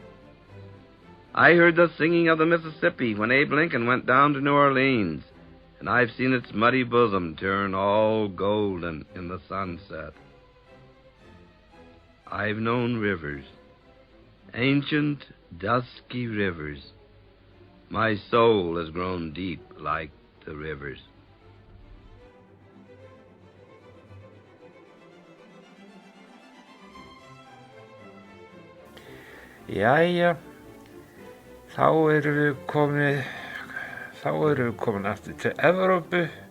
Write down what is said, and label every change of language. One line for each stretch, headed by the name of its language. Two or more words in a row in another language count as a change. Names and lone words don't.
English: I heard the singing of the Mississippi when Abe Lincoln went down to New Orleans, and I've seen its muddy bosom turn all golden in the sunset. I've known rivers, ancient, dusky rivers. My soul has grown deep like the rivers.
Icelandic: Jæja, þá erum við komin aftur til Evrópu.